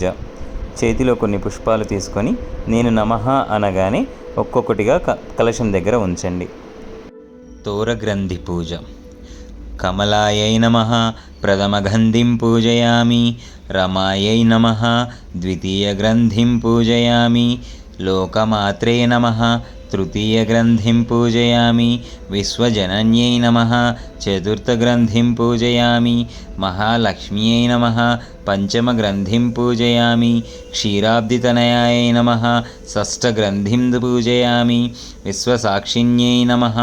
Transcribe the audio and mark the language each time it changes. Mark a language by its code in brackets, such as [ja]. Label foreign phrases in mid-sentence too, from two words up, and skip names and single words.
[te] చేతిలో కొన్ని పుష్పాలు తీసుకొని నేను నమః అనగానే ఒక్కొక్కటిగా కలశం దగ్గర ఉంచండి. [sa] తోరగ్రంథి పూజ. కమలాయై నమః. ప్రథమగంధిం పూజయామి. రమాయై నమః. ద్వితీయగ్రంథిం పూజయామి. లోకమాత్రే నమః. तृतीयग्रन्थिं पूजयामि विश्वजनन्यै नमः। चतुर्थग्रन्थिं पूजयामि महालक्ष्म्यै नमः। पञ्चमग्रन्थिं पूजयामि क्षीराब्धितनयायै नमः। षष्ठग्रन्थिं पूजयामि विश्वसाक्षिण्यै नमः।